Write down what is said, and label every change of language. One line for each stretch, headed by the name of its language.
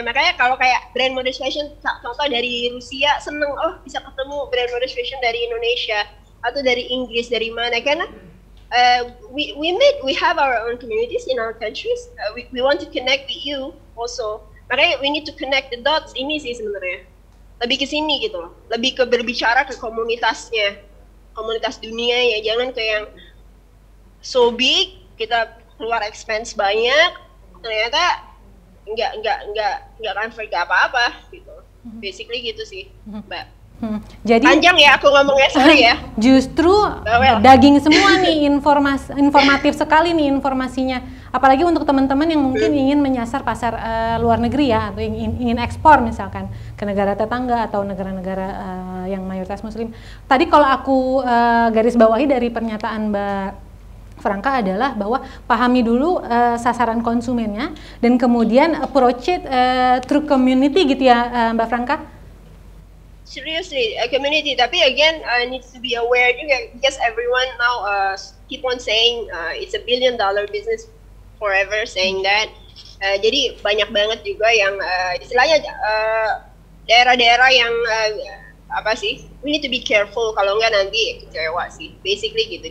Indonesian: Makanya kalau kayak brand modest fashion, contoh dari Rusia seneng, oh bisa ketemu brand modest fashion dari Indonesia atau dari Inggris, dari mana, karena
English: we have our own communities in our countries. We want to connect with you also.
Indonesian: Makanya
English: we need to connect the dots.
Indonesian: Ini sih sebenarnya lebih ke sini gitu loh, lebih ke berbicara ke komunitasnya, komunitas dunia ya, jangan ke yang
English: so big
Indonesian: kita keluar expense banyak ternyata nggak cover apa-apa gitu. Basically gitu sih, Mbak. Jadi panjang ya aku ngomongnya, sorry ya. Justru daging semua nih, informatif sekali nih informasinya. Apalagi untuk teman-teman yang mungkin ingin menyasar pasar luar negeri ya, atau ingin ekspor misalkan ke negara tetangga atau negara-negara yang mayoritas Muslim. Tadi kalau aku garis bawahi dari pernyataan Mbak Franka adalah bahwa pahami dulu sasaran konsumennya dan kemudian
English: approach it through community
Indonesian: gitu ya, Mbak Franka.
English: Seriously, a community.
Indonesian: Tapi
English: again, needs to be aware juga, because everyone now keep on saying it's $1 billion business forever, saying that.
Indonesian: Jadi banyak banget juga yang istilahnya daerah-daerah yang
English: we need to be careful,
Indonesian: kalau enggak nanti kecewa sih. Basically gitu.